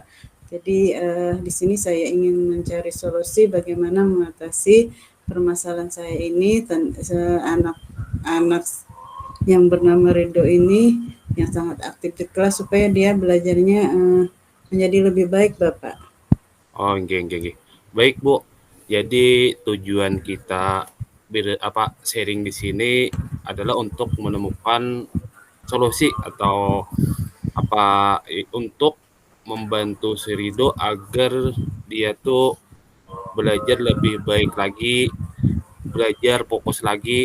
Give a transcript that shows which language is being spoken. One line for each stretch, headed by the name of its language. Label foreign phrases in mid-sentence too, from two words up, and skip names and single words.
Indonesian: Jadi di sini saya ingin mencari solusi bagaimana mengatasi permasalahan saya ini, anak-anak yang bernama Ridho ini yang sangat aktif di kelas supaya dia belajarnya menjadi lebih baik Bapak.
Balinese: Oh, inggih, inggih, inggih.
Indonesian: Baik Bu. Jadi tujuan kita sharing di sini adalah untuk menemukan solusi atau untuk membantu si Rido agar dia tuh belajar lebih baik lagi, belajar fokus lagi.